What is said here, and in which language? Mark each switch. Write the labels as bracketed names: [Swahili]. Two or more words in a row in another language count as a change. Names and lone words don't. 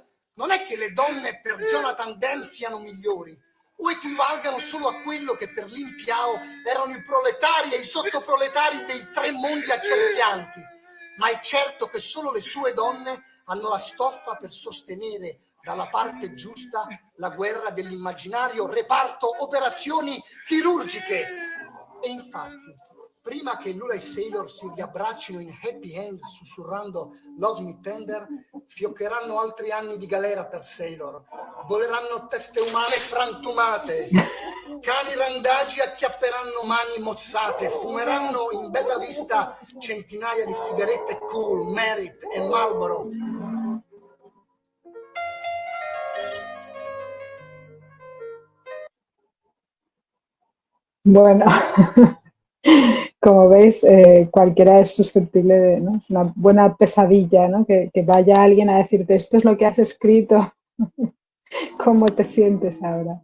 [Italian] Non è che le donne per Jonathan Demme siano migliori, o equivalgano solo a quello che per Lin Piao erano i proletari e i sottoproletari dei tre mondi accerchianti, ma è certo che solo le sue donne hanno la stoffa per sostenere dalla parte giusta la guerra dell'immaginario reparto operazioni chirurgiche. E infatti, prima che Lula e Sailor si riabbraccino in [English] happy end [Italian] sussurrando Love Me Tender, fioccheranno altri anni di galera per Sailor, voleranno teste umane frantumate, cani randagi acchiapperanno mani mozzate, fumeranno in bella vista centinaia di sigarette Cool, Merit e Marlboro. [Spanish] Bueno, como veis, cualquiera es susceptible de, ¿no? Es una buena pesadilla, ¿no? Que vaya alguien a decirte, esto es lo que has escrito, ¿cómo te sientes ahora?